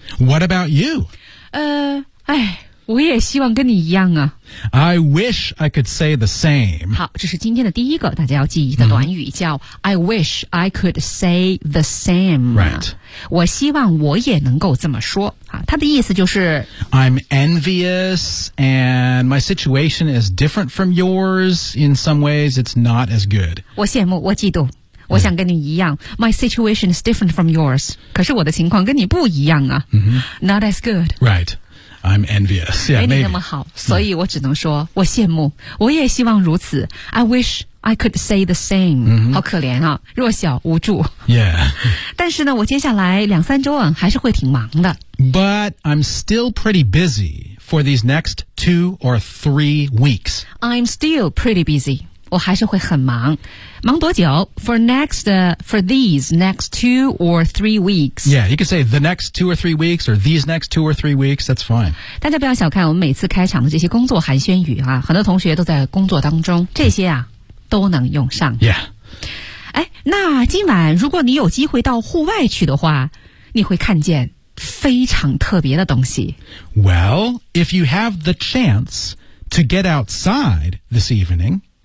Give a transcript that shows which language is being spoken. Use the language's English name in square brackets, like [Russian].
[English] What about you? [Chinese] 哎，我也希望跟你一样啊。 [English] I wish I could say the same. [Chinese] 好，这是今天的第一个大家要记忆的短语、叫 [English] I wish I could say the same. Right. [Chinese] 我希望我也能够这么说。他的意思就是 [English] I'm envious and my situation is different from yours. In some ways, it's not as good. [Chinese] 我羡慕，我嫉妒。我想跟你一样 [English] My situation is different from yours [Chinese] 可是我的情况跟你不一样啊、 [English] Not as good Right, I'm envious yeah, [Chinese] 没你那么好、所以我只能说我羡慕我也希望如此 [English] I wish I could say the same、 [Chinese] 好可怜啊弱小无助 Yeah 但是呢我接下来两三周啊还是会挺忙的 [English] But I'm still pretty busy for these next 2 or 3 weeks I'm still pretty busy [Chinese] 我还是会很忙，忙多久 [English] ？For next,、for these next 2 or 3 weeks. Yeah, you can say the next 2 or 3 weeks, or these next 2 or 3 weeks. That's fine. [Chinese] 大家不要小看我们每次开场的这些工作寒暄语啊，很多同学都在工作当中，这些啊都能用上。 Yeah. 哎，那今晚如果你有机会到户外去的话，你会看见非常特别的东西。 [English] Well, if you have the chance to get outside this evening.